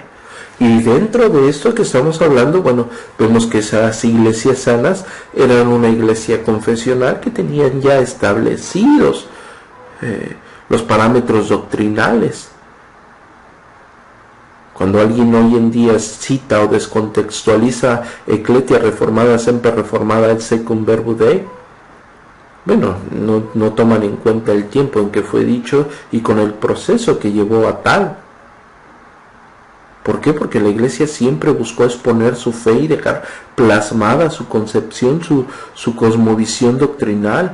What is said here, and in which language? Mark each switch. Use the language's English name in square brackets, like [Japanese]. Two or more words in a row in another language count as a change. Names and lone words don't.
[Spanish] Y dentro de esto que estamos hablando, bueno, vemos que esas iglesias sanas eran una iglesia confesional que tenían ya establecidos los parámetros doctrinales. Cuando alguien hoy en día cita o descontextualiza [Latin] Ecclesia reformada, semper reformada, et secum verbo Dei, [Spanish] bueno, no toman en cuenta el tiempo en que fue dicho y con el proceso que llevó a tal. ¿Por qué? Porque la iglesia siempre buscó exponer su fe y dejar plasmada su concepción, su cosmovisión doctrinal.